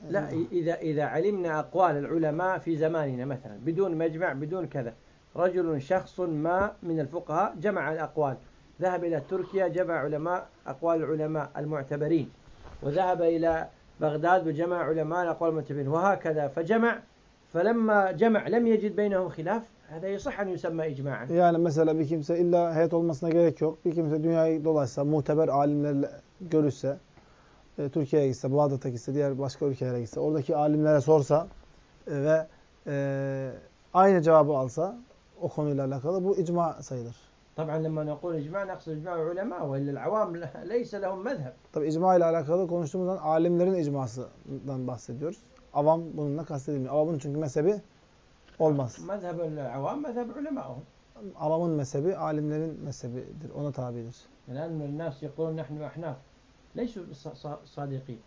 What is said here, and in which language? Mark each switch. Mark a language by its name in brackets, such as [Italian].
[Arabic] لا اذا علمنا اقوال العلماء في زماننا مثلا بدون مجمع بدون كذا رجل شخص ما من الفقهاء جمع الاقوال ذهب الى تركيا جمع علماء اقوال العلماء المعتبرين وذهب الى بغداد وجمع علماء اقوال المعتبرين وهكذا فجمع فلما جمع لم يجد بينهم خلاف هذا يصح ان يسمى اجماعا يعني مثلا [Turkish] bir kimse illa heyet olmasına gerek yok bir kimse dünyayı dolaşsa muhteber alimlerle görüşse Türkiye'ye gitse Bağdat'a gitse diğer başka ülkelere gitse oradaki alimlere sorsa ve aynı cevabı alsa o konuyla alakalı bu icma sayılır. [Arabic] طبعا لما نقول اجماع نقصد اجماع العلماء والا العوام ليس لهم مذهب. [Turkish] Tabii icma ile alakalı konuştuğumuz zaman alimlerin icmasından bahsediyoruz. Avam bununla kastedilmiyor. Avamın çünkü mezhebi Olmaz. [Arabic] Mezhebü'l-avam, mezhebü'l-ulema'hum. [Turkish] Avamın mezhebi, alimlerin mezhebidir. Ona tabidir. [Arabic] El-annu'l-nas yekulun nehnu ahnaf. Leysu sadiqin.